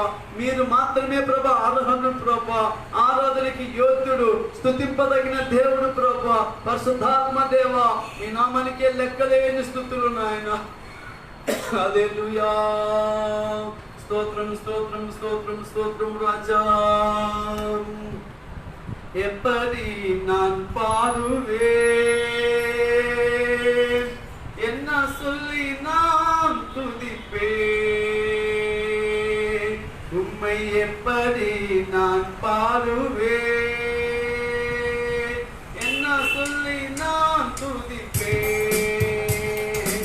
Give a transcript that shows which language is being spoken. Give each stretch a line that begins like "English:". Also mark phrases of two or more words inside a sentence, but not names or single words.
Telugu: మీరు మాత్రమే ప్రభా అర్హుడు ప్రభా, ఆరాధనకి యోగ్యుడు, స్తుతింపదగిన దేవుడు ప్రభా. పరిశుద్ధాత్మ దేవా, మీ నామానికే లెక్కలేని స్తుతులు నాయన. హల్లెలూయా. స్తోత్రం స్తోత్రం స్తోత్రం స్తోత్రం రాజా.
Tamil: எப்படி நான் பாடுவேன், என்ன சொல்லி நான் துதிப்பேன், உம்மை எப்படி நான் பாடுவேன், என்ன சொல்லி நான் துதிப்பேன்.